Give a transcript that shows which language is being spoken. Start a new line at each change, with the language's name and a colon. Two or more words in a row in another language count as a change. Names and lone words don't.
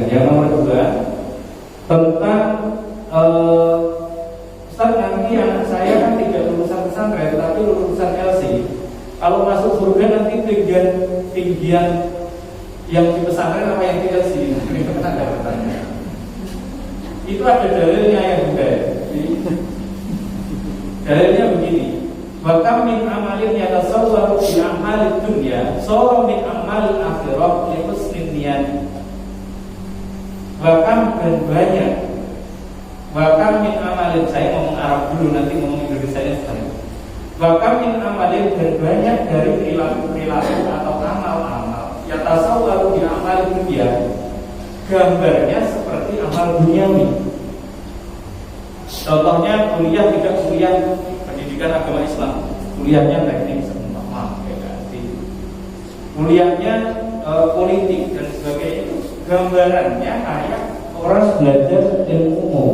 Indonesian: Yang nomor 2 tentang Ustaz, nanti anak saya kan tidak lulusan pesantren tapi lulusan LC. Kalau masuk surga nanti tinggian yang di pesantren apa yang di LC? Ini ada pertanyaan. Itu ada dalilnya ya Bunda. Dalilnya begini.
Arabic: وكم من عمل يتصور بعمل الدنيا صورة من عمل الآخرة لحسن النية. وكم,
Indonesian: dan banyak.
Arabic: وكم من عمل,
Indonesian: saya ngomong Arab dulu, nanti ngomong Indonesia nya sekali.
Arabic: وكم من عمل,
Indonesian: dan banyak dari perilaku atau amal-amal
Arabic: يتصور بعمل الدنيا,
Indonesian: gambarnya seperti amal duniawi. Contohnya kuliah, tidak kuliah pendidikan agama Islam, kuliahnya teknik seumpama kuliahnya politik dan sebagainya, itu gambarannya kayak orang belajar ilmu umum.